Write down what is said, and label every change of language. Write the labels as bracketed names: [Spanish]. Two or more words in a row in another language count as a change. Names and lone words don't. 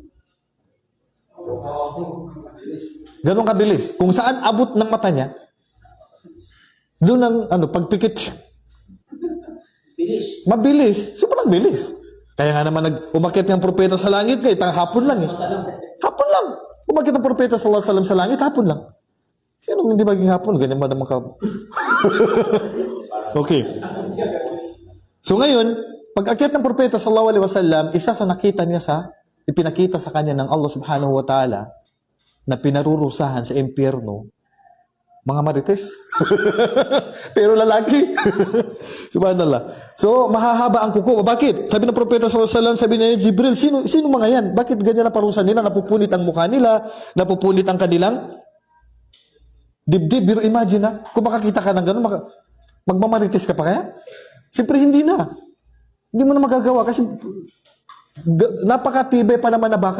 [Filipino] Ganon kabilis. Kung saan abot ng mata niya, doon ang pagpikit. Mabilis. Sobrang bilis. Kaya nga naman umakyat ng propeta sa langit, hapon lang eh. Hapon lang. Umakyat ng propeta [Arabic] صلى الله عليه وسلم [Filipino] sa langit, hapon lang. Sino hindi maging hapon? Ganyan ba naman ka? Okay. So ngayon, pag akyat ng propeta [Arabic] صلى الله عليه وسلم, [Filipino] isa sa nakita niya ipinakita sa kanya ng Allah [Arabic] سبحانه وتعالى [Filipino] na pinarurusahan sa impyerno, mga marites. Pero lalaki. Subhanallah. So, mahahaba ang kuko. Bakit? Sabi ng propeta [Arabic] صلى الله عليه وسلم, [Filipino] sabi niya, Jibril, sino mga yan? Bakit ganyan na parusa nila? Napupunit ang mukha nila, napupunit ang kanilang dibdib. Pero imagine na, kung makakita ka ng gano'n, magmamarites ka pa kaya? Siyempre, hindi na. Hindi mo na magagawa kasi napakatibay pa naman na bakal.